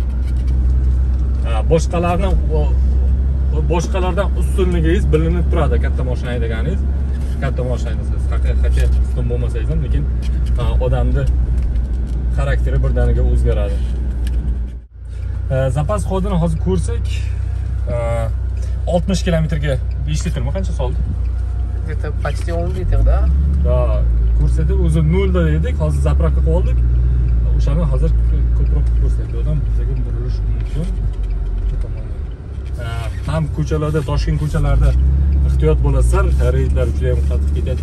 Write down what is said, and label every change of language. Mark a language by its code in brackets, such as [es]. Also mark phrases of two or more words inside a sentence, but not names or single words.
[uz] Boshqalardan ustunligingiz bilinib turadi katta mashina haydaganingiz. Katta mashina haydasiz, haqiqatga ustun bo'lmasangiz ham, lekin odamning xarakteri birdaniga o'zgaradi. Zapas xodini hozir ko'rsak, 60 kilometrga 5 litrmi qancha soldi? [ru] Где-то почти 10 litr, да? [uz] Da, ko'rsatib o'zi 0 da edik, hozir zapravka qilib oldik. O'shani hozir ko'proq ko'rsatdi. Odam bizga burilish mumkin. Ham ko'chalarda, Toshkent ko'chalarida ehtiyot bo'lasizlar, reydlar juda ham qattiq ketyapti.